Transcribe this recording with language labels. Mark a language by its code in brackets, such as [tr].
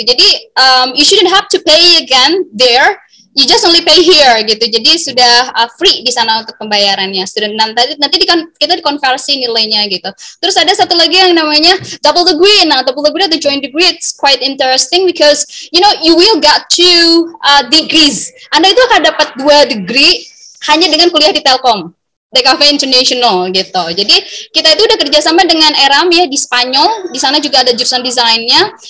[id] Jadi [en] you shouldn't have to pay again there. You just only pay here [id] gitu. Jadi sudah free di sana untuk pembayarannya. Student nanti kita dikonversi nilainya gitu. Terus ada satu lagi yang namanya double degree. Nah, [en] double degree [id] atau [en] joint degree, it's quite interesting because you will get 2 degrees. [id] Anda itu akan dapat 2 degree hanya dengan kuliah di Telkom, DKV International gitu. Jadi kita itu udah kerjasama dengan ERAM ya di Spanyol. Di sana juga ada jurusan desainnya.